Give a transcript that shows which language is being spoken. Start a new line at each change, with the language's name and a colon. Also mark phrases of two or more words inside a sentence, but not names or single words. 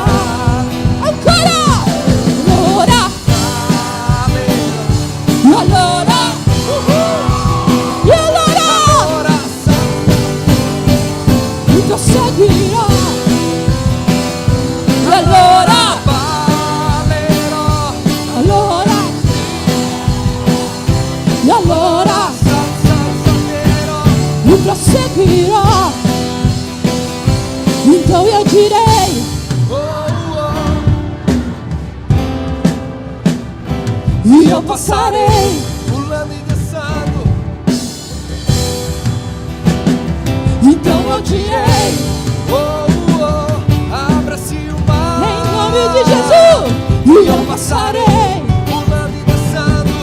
Italian: Ancora. Allora proseguirò. Allora ballerò. Allora mi proseguirò.
Portuguese: Então eu direi, io passarei pulando e dançando. Então eu direi, abra-se o mar. Em nome de Jesus. E eu passarei pulando e dançando.